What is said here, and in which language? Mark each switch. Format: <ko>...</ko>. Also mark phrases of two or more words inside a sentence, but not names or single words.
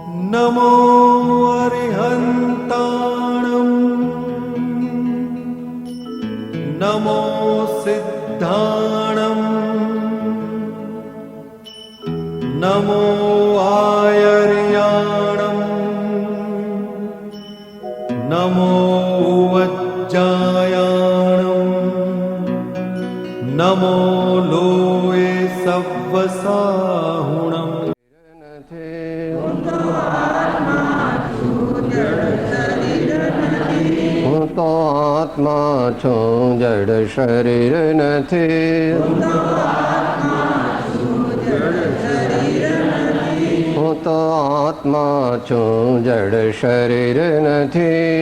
<pra>नमो अरिहन्ताणं नमो सिद्धाणं नमो आयर्याणं नमो वज्जायाणं नमो लोये सव्वसाहुणम्।</pra> <gu>હું તો આત્મા છું જડ શરીર નથી. હું તો આત્મા છું જડ શરીર નથી.</gu>